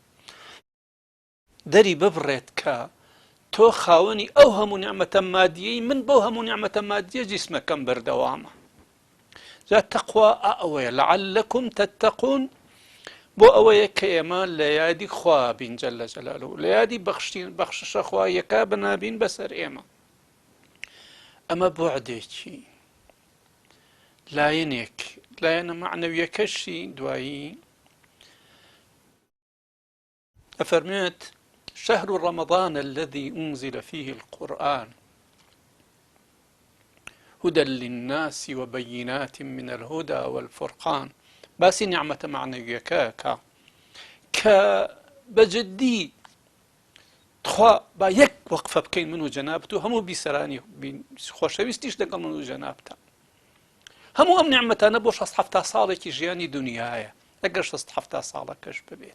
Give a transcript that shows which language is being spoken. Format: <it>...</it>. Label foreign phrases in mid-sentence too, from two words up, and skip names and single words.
<ckb>دەری ببڕێت کە تۆ خاوەنی ئەو هەموو نیعمەتە مادیەی من بۆ هەموو نیعمەتە مادیە جیسمەکەم بەردەوامە جا تەقوا ئەوەیە</ckb> <ar>لەعەلەکم تەتەقون</ar> <ckb>بۆ ئەوەیە کە ئێمە لە یادی خوا بین</ckb> <ar>جەلە جەلالوه</ar> <ckb>لە یادی بەخششە خوایەکە بنابین بەسەر ئێمە ئەمە بوعدێکی لایەنە معنەویەکەشی دوایی ئەفەرمێت</ckb> <ar>شهر رمضان الذي أنزل فيه القرآن هدى للناس وبينات من الهدى والفرقان</ar> <ckb>باسی نیعمەتە معنەویەکە کە بەجددی تخوا با یەک وەقفە بکەین من و جەنابەت و هەموو بیسەرانی خۆشەویستیش لەگەڵ من و جەنابەتە. هەموو ئەم نیعمەتانە بۆ 6 ساڵێکی ژیانی دنیاە، ئەگەر 6 ساڵەکەش ببێت.</ckb>